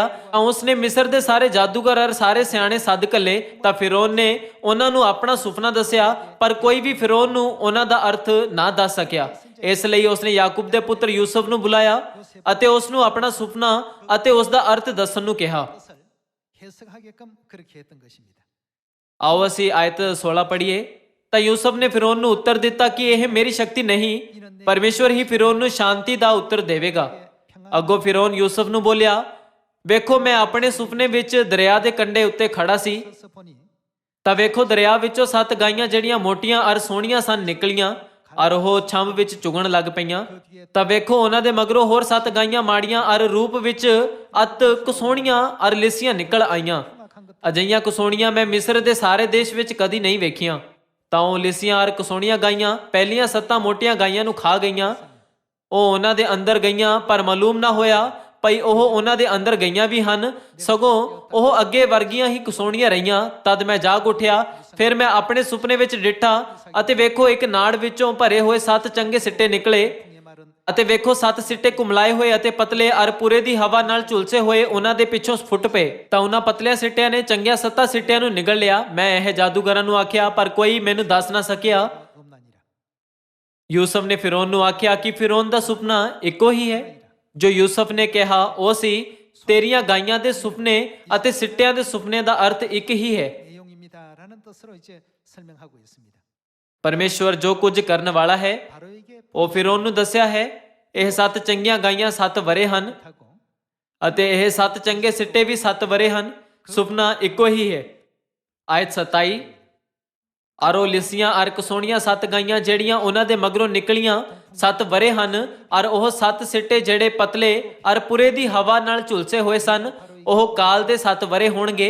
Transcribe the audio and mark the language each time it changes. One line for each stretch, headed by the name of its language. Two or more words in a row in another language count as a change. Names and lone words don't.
Punjabi: ਤਾਂ ਉਸਨੇ ਮਿਸਰ ਦੇ ਸਾਰੇ ਜਾਦੂਗਰ ਅਰ ਸਾਰੇ ਸਿਆਣੇ ਸੱਦ ਘੱਲੇ। ਤਾਂ ਫਿਰੌਨ ਨੇ ਉਹਨਾਂ ਨੂੰ ਆਪਣਾ ਸੁਪਨਾ ਦੱਸਿਆ, ਪਰ ਕੋਈ ਵੀ ਫਿਰੌਨ ਨੂੰ ਉਹਨਾਂ ਦਾ ਅਰਥ ਨਾ ਦੱਸ ਸਕਿਆ। ਇਸ ਲਈ ਉਸਨੇ ਯਾਕੂਬ ਦੇ ਪੁੱਤਰ ਯੂਸਫ ਨੂੰ ਬੁਲਾਇਆ ਅਤੇ ਉਸ ਨੂੰ ਆਪਣਾ ਸੁਪਨਾ ਅਤੇ ਉਸ ਦਾ ਅਰਥ ਦੱਸਣ ਨੂੰ ਕਿਹਾ।
Korean: 것을 해석하게끔 그렇게 했던 것입니다.
Punjabi: ਆਓ ਅਸੀਂ ਆਇਤ 16 ਪੜ੍ਹੀਏ। ਤਾਂ ਯੂਸਫ ਨੇ ਫਿਰੌਨ ਨੂੰ ਉੱਤਰ ਦਿੱਤਾ ਕਿ ਇਹ ਮੇਰੀ ਸ਼ਕਤੀ ਨਹੀਂ, ਪਰਮੇਸ਼ਵਰ ਹੀ ਫਿਰੌਨ ਨੂੰ ਸ਼ਾਂਤੀ ਦਾ ਉੱਤਰ ਦੇਵੇਗਾ। ਅੱਗੋਂ ਫਿਰੌਨ ਯੂਸਫ ਨੂੰ ਬੋਲਿਆ, ਵੇਖੋ ਮੈਂ ਆਪਣੇ ਸੁਪਨੇ ਵਿੱਚ ਦਰਿਆ ਦੇ ਕੰਢੇ ਉੱਤੇ ਖੜਾ ਸੀ।
Korean: 서서 보니
Punjabi: ਤਾਂ ਵੇਖੋ ਦਰਿਆ ਵਿੱਚੋਂ 7 ਗਾਈਆਂ ਜਿਹੜੀਆਂ ਮੋਟੀਆਂ ਅਰ ਸੋਹਣੀਆਂ ਸਨ ਨਿਕਲੀਆਂ ਅਰ ਉਹ ਛੰਭ ਵਿੱਚ ਚੁਗਣ ਲੱਗ ਪਈਆਂ। ਤਾਂ ਵੇਖੋ ਉਹਨਾਂ ਦੇ ਮਗਰੋਂ ਹੋਰ 7 ਗਾਈਆਂ ਮਾੜੀਆਂ ਅਰ ਰੂਪ ਵਿੱਚ ਅਤ ਕੁਸੋਹਣੀਆਂ ਅਰ ਲਿਸੀਆਂ ਨਿਕਲ ਆਈਆਂ। ਅਜਿਹੀਆਂ ਕੁਸੋਹਣੀਆਂ ਮੈਂ ਮਿਸਰ ਦੇ ਸਾਰੇ ਦੇਸ਼ ਵਿੱਚ ਕਦੀ ਨਹੀਂ ਵੇਖੀਆਂ। ਤਾਂ ਉਹ ਲਿਸੀਆਂ ਅਰ ਕੁਸੋਹਣੀਆਂ ਗਾਈਆਂ ਪਹਿਲੀਆਂ 7 ਮੋਟੀਆਂ ਗਾਈਆਂ ਨੂੰ ਖਾ ਗਈਆਂ। ਉਹ ਉਹਨਾਂ ਦੇ ਅੰਦਰ ਗਈਆਂ, ਪਰ ਮਾਲੂਮ ਨਾ ਹੋਇਆ ਭਈ ਉਹ ਉਹਨਾਂ ਦੇ ਅੰਦਰ ਗਈਆਂ ਵੀ ਹਨ, ਸਗੋਂ ਉਹ ਅੱਗੇ ਵਰਗੀਆਂ ਹੀ ਕੁਸੋਹਣੀਆਂ ਰਹੀਆਂ। ਤਦ ਮੈਂ ਜਾਗ ਉੱਠਿਆ, ਫਿਰ ਮੈਂ ਆਪਣੇ ਸੁਪਨੇ ਵਿੱਚ ਡਿੱਠਾ ਅਤੇ ਵੇਖੋ ਇੱਕ ਨਾੜ ਵਿੱਚੋਂ ਭਰੇ ਹੋਏ 7 ਚੰਗੇ ਸਿੱਟੇ ਨਿਕਲੇ
Korean: 의 말은
Punjabi: ਅਤੇ ਵੇਖੋ 7 ਸਿੱਟੇ ਕੁਮਲਾਏ ਹੋਏ ਅਤੇ ਪਤਲੇ ਅਰ ਪੂਰੇ ਦੀ ਹਵਾ ਨਾਲ ਝੁਲਸੇ ਹੋਏ ਉਹਨਾਂ ਦੇ ਪਿੱਛੋਂ ਫੁੱਟ ਪਏ। ਤਾਂ ਉਹਨਾਂ ਪਤਲਿਆਂ ਸਿੱਟਿਆਂ ਨੇ ਚੰਗੀਆਂ 7 ਸਿੱਟਿਆਂ ਨੂੰ ਨਿਗਲ ਲਿਆ। ਮੈਂ ਇਹ ਜਾਦੂਗਰਾਂ ਨੂੰ ਆਖਿਆ, ਪਰ ਕੋਈ ਮੈਨੂੰ ਦੱਸ ਨਾ ਸਕਿਆ।
Korean: 없나니라.
Punjabi: ਯੂਸਫ ਨੇ ਫਿਰੌਨ ਨੂੰ ਆਖਿਆ ਕਿ ਫਿਰੌਨ ਦਾ ਸੁਪਨਾ ਇੱਕੋ ਹੀ ਹੈ। ਜੋ ਯੂਸਫ ਨੇ ਕਿਹਾ ਉਹ ਸੀ, ਤੇਰੀਆਂ ਗਾਈਆਂ ਦੇ ਸੁਪਨੇ ਅਤੇ ਸਿੱਟਿਆਂ ਦੇ ਸੁਪਨੇ ਦਾ ਅਰਥ ਇੱਕ ਹੀ ਹੈ।
Korean: 내용입니다라는 뜻으로 이제 설명하고 있습니다.
Punjabi: ਪਰਮੇਸ਼ਵਰ ਜੋ ਕੁਝ ਕਰਨ ਵਾਲਾ ਹੈ
Korean: 바로 이게
Punjabi: ਉਹ ਫਿਰੌਨ ਨੂੰ ਦੱਸਿਆ ਹੈ। ਇਹ 7 ਚੰਗੀਆਂ ਗਾਈਆਂ 7 ਵਰੇ ਹਨ
Korean: 하고
Punjabi: ਅਤੇ ਇਹ 7 ਚੰਗੇ ਸਿੱਟੇ ਵੀ 7 ਵਰੇ ਹਨ। ਸੁਪਨਾ ਇੱਕੋ ਹੀ ਹੈ। ਆਇਤ 27 ਅਰੋ ਲਿਸੀਆਂ ਅਰ ਕਸੋਣੀਆਂ 7 ਗਾਈਆਂ ਜਿਹੜੀਆਂ ਉਹਨਾਂ ਦੇ ਮਗਰੋਂ ਨਿਕਲੀਆਂ 7 ਵਰੇ ਹਨ ਅਰ ਉਹ 7 ਸਿੱਟੇ ਜਿਹੜੇ ਪਤਲੇ ਅਰ ਪੁਰੇ ਦੀ ਹਵਾ ਨਾਲ ਝੁਲਸੇ ਹੋਏ ਸਨ ਉਹ ਕਾਲ ਦੇ 7 ਵਰੇ ਹੋਣਗੇ।